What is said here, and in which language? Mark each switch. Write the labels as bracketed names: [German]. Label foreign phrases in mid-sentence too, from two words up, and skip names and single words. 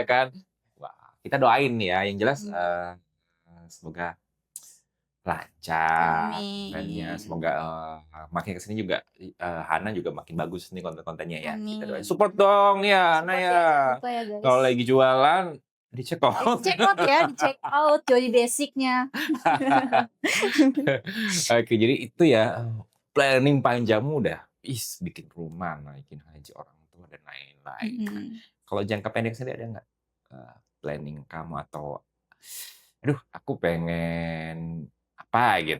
[Indonesian] gitu ya kan. Wah, kita doain ya, yang jelas, mhm, semoga lancar trennya, Amin. semoga, makin ke sini juga, Hana juga makin bagus nih konten-kontennya ya. Kita doain Amin. support dong ya, Hana Support ya. ya, jangan lupa ya Kalau guys. lagi jualan, di- [English] check out. Check out [Indonesian] ya, di [English] check out [Indonesian] jadi basicnya. Oke, jadi itu ya, planning panjangmu udah, bikin rumah, naikin haji orang tua, dan lain-lain. Mhm. Kalau jangka pendek sendiri ada nggak, planning kamu atau, "Aduh aku pengen apa," gitu?